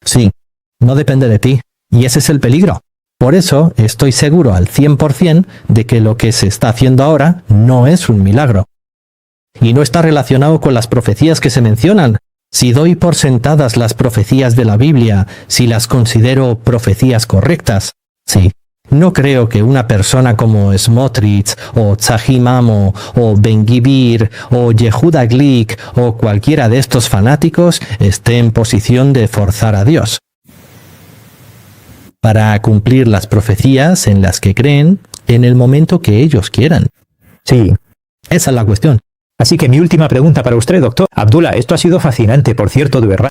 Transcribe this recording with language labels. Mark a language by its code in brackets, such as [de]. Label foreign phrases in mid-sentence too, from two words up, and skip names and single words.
[es] Sí, no depende de ti, y ese es el peligro. Por eso estoy seguro al 100% de que lo que se está haciendo ahora no es un milagro. Y no está relacionado con las profecías que se mencionan. Si doy por sentadas las profecías de la Biblia, si las considero profecías correctas, sí. No creo que una persona como Smotrich, o Tzahi Mamo, o Ben-Gvir, o Yehuda Glick, o cualquiera de estos fanáticos esté en posición de forzar a Dios para cumplir las profecías en las que creen en el momento que ellos quieran. Sí. Esa es la cuestión. Así que mi última pregunta para usted, doctor. Abdullah, esto ha sido fascinante, por cierto, de verdad.